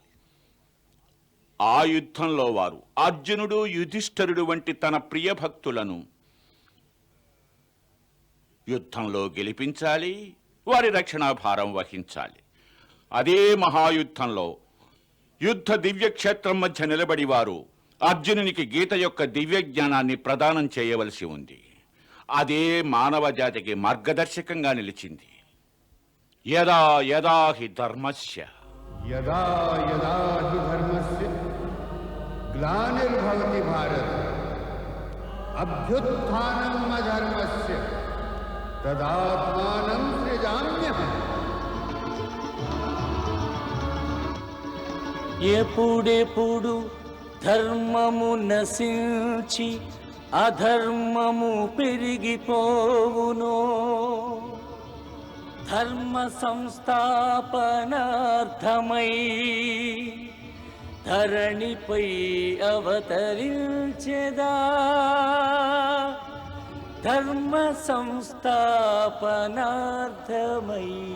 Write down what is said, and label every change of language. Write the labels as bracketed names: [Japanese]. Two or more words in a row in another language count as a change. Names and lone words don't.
[Telugu] ఆ యుద్ధంలో వారు అర్జునుడు యుధిష్ఠిరుడు వంటి తన ప్రియ భక్తులను యుద్ధంలో గెలిపించాలి, వారి రక్షణా భారం వహించాలి. అదే మహాయుద్ధంలో యుద్ధ దివ్యక్షేత్రం మధ్య నిలబడి వారు అర్జునునికి గీత యొక్క దివ్య జ్ఞానాన్ని ప్రదానం చేయవలసి ఉంది. అదే మానవ జాతికి మార్గదర్శకంగా నిలిచింది. [Sanskrit] యదా యదా హి ధర్మస్య यदा यदा हि धर्मस्य ग्लानिर्भवति भारत अभ्युत्थानम् अधर्मस्य तदात्मानं सृजाम्यहम्. [Telugu] ఎప్పుడెప్పుడు ధర్మము నశించి అధర్మము పెరిగిపోవునో ధర్మ సంస్థాపనార్థమై ధరణిపై అవతరించెదా ధర్మ సంస్థాపనార్థమై.